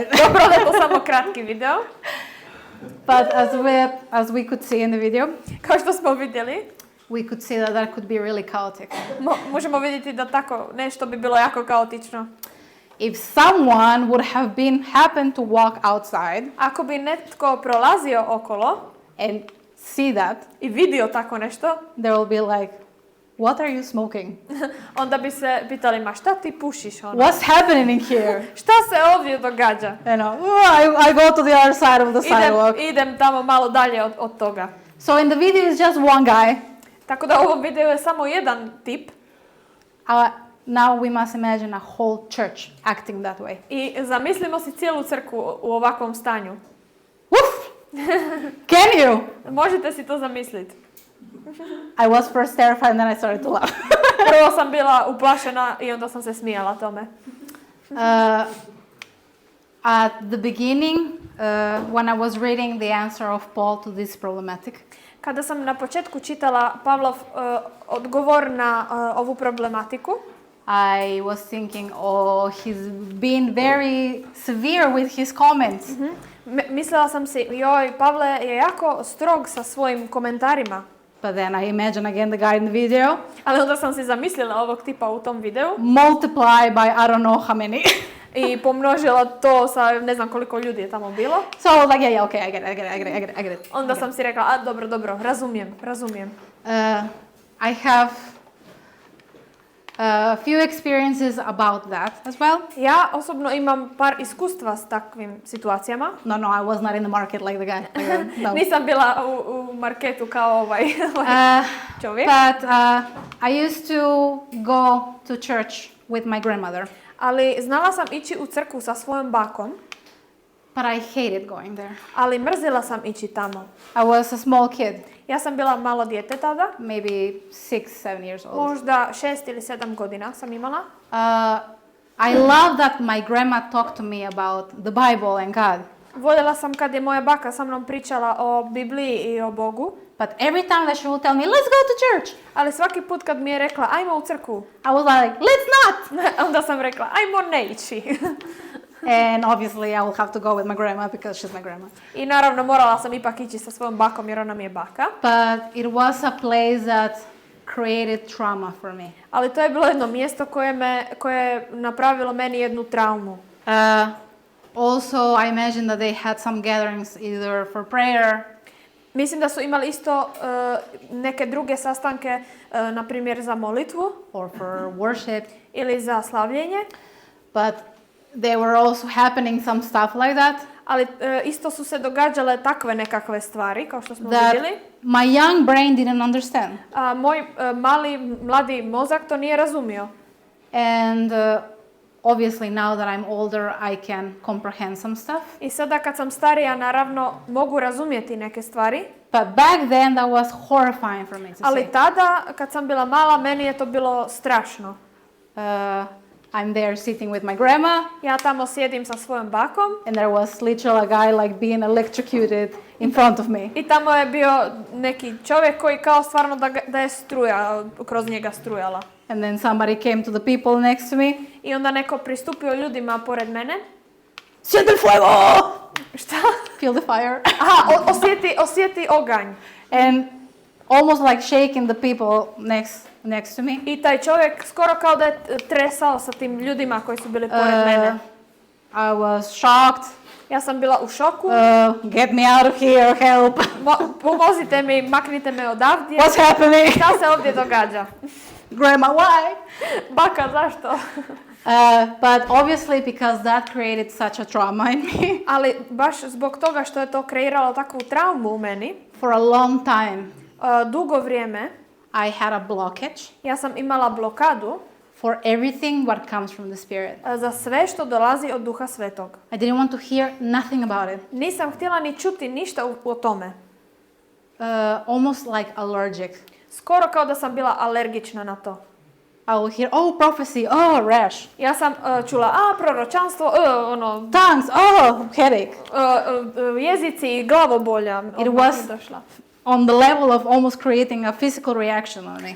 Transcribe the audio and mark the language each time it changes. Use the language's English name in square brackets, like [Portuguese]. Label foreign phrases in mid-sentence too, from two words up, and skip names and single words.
[Croatian] Dobro da je to samo kratki video. [English] But as we could see in the video, [Croatian] Kao što smo vidjeli, [English] we could see that that could be really chaotic. [Croatian] možemo vidjeti da tako nešto bi bilo jako kaotično. [English] If someone would have happened to walk outside [Croatian] Ako bi netko prolazio okolo [English] and see that, [Croatian] i vidio tako nešto, [English] there will be like, what are you smoking? [Croatian] onda bi se pitali, ma šta ti pušiš ono? [English] What's happening in here? [Croatian] Šta se ovdje događa? [English] You know, I go to the other side of the sidewalk. [Croatian] Idem tamo malo dalje od toga. [English] So in the video is just one guy. [Croatian] Tako da u ovom videu je samo jedan tip [English] Now we must imagine a whole church acting that way. [Croatian] i zamislimo si cijelu crkvu u ovakvom stanju. [English] Woof! Can you? [Croatian] Možete si to zamisliti. [English] I was first terrified and then I started to laugh. [Croatian] Prvo sam bila uplašena i onda sam se smijala tome. [English] At the beginning, when I was reading the answer of Paul to this problematic, [Croatian] Kada sam na početku čitala Pavlov odgovor na ovu problematiku, [English] I was thinking, oh, he's been very severe with his comments. [Croatian] mislila sam si, joj, Pavle je jako strog sa svojim komentarima. [English] But then I imagine again the guy in the video, [Croatian] Ali onda sam si zamislila ovog tipa u tom videu [English] multiply by I don't know how many. [Croatian] i pomnožila to sa ne znam koliko ljudi je tamo bilo. [English] So I was like, yeah, okay, I get it. [Croatian] Onda sam si rekla, dobro, razumijem. [English] I have a few experiences about that as well. [Croatian] Ja osobno imam par iskustva s takvim situacijama. [English] No, I was not in the market like the guy. [Croatian] No. Nisam bila u marketu kao ovaj čovjek. [English] But I used to go to church with my grandmother. [Croatian] Ali znala sam ići u crkvu sa svojom bakom, [English] But I hated going there. [Croatian] ali mrzila sam ići tamo. [English] I was a small kid, [Croatian] Ja sam bila malo dijete tada, [English] maybe 6-7 years old. [Croatian] možda 6 ili 7 godina sam imala. [English] I love that my grandma talked to me about the Bible and God. [Croatian] Voljela sam kad je moja baka sa mnom pričala o Bibliji i o Bogu, [English] But every time that she would tell me, let's go to church, [Croatian] ali svaki put kad mi je rekla ajmo u crkvu, [English] I was like, let's not! [Croatian] onda sam rekla ajmo ne ići. [English] And obviously I will have to go with my grandma because she's my grandma. [Croatian] I naravno morala sam ipak ići sa svojom bakom jer ona mi je baka. [English] But it was a place that created trauma for me. [Croatian] Ali to je bilo jedno mjesto koje je napravilo meni jednu traumu. [English] Also, I imagine that they had some gatherings either for prayer [Croatian] Mislim da su imali isto neke druge sastanke, na primjer za molitvu [English] or for worship, [Croatian] ili za slavljenje, [English] but there were also happening some stuff like that [Croatian] ali isto su se događale takve nekakve stvari, kao što smo [English] that [Croatian] vidjeli. [English] my young brain didn't understand. [Croatian] Moj mladi mozak to nije razumio. [English] And obviously now that I'm older, I can comprehend some stuff. [Croatian] I sada kad sam starija, naravno, mogu razumjeti neke stvari. [English] But back then that was horrifying for me to [Croatian] Ali [English] see. [Croatian] tada, kad sam bila mala, meni je to bilo strašno. [English] I'm there sitting with my grandma, [Croatian] Ja tamo sjedim sa svojom bakom [English] and there was literally a guy like being electrocuted in front of me. [Croatian] i tamo je bio neki čovjek koji kao stvarno da je struja, kroz njega strujala. [English] And then somebody came to the people next to me. [Croatian] I onda neko pristupio ljudima pored mene. [Spanish] Siente el fuego! [Croatian] Šta? [English] Feel the fire. [Croatian] Aha, osjeti oganj. [English] And almost like shaking the people next to me. [Croatian] I taj čovjek skoro kao da je tresao sa tim ljudima koji su bili pored mene. [English] I was shocked. [Croatian] Ja sam bila u šoku. [English] Get me out of here, help. [Croatian] Pomozite mi, maknite me odavdje. [English] What's happening? [Croatian] Šta se ovdje događa? [English] Grandma, why? [Croatian] Baka, zašto? [English] But obviously because that created such a trauma in me. [Croatian] Ali baš zbog toga što je to kreiralo takvu traumu u meni. [English] For a long time. [Croatian] Dugo vrijeme. [English] I had a blockage. [Croatian] Ja sam imala blokadu. [English] For everything what comes from the Spirit. [Croatian] Za sve što dolazi od Duha Svetog. [English] I didn't want to hear nothing about it. [Croatian] Nisam htjela ni čuti ništa o tome. [English] Almost like allergic. [Croatian] Skoro kao da sam bila alergična na to. [English] I will hear, oh, prophecy, oh, rash. [Croatian] Ja sam čula, proročanstvo, [English] Tongues, oh, headache. [Croatian] Jezici i glavobolja. [English] It was on the level of almost creating a physical reaction on me.